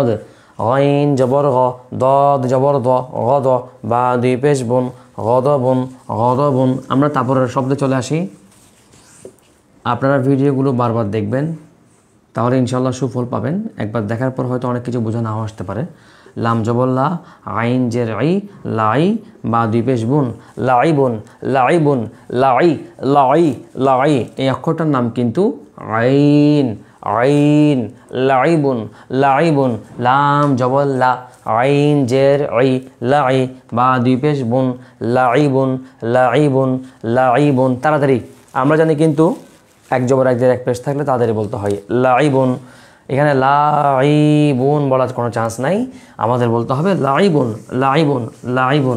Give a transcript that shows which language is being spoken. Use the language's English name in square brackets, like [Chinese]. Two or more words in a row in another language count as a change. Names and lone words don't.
[Bangla] গইন জবর গ, দদ জবর দ, গদ, বা দুই পেশ বুন, গদবুন, গদবুন। আমরা তারপরের শব্দে চলে আসি। আপনারা ভিডিওগুলো বারবার দেখবেন, তাহলে ইনশাল্লাহ সুফল পাবেন। একবার দেখার পর হয়তো অনেক কিছু বোঝা নাও আসতে পারে। লাম জবল্লা, আইন জের আই, লাই, বা দুই পেশ বুন, লাইবুন, লাইবুন, লাই, লাই, লাই। এই অক্ষরটার নাম কিন্তু আইন, আইন, লাইবুন, লাইবুন। লাম জবল্লা, আইন জের আই, লাই, বা দুই পেশ বুন, লাইবুন, লাইবুন, লাইবুন। তাড়াতাড়ি, আমরা জানি কিন্তু এক জবর এক জের এক পেশ থাকলে তাদেরই বলতে হয় লাইবুন। এখানে লাইবুন বলার কোনো চান্স নাই, আমাদের বলতে হবে লাইবুন, লাইবুন, লাইবুন।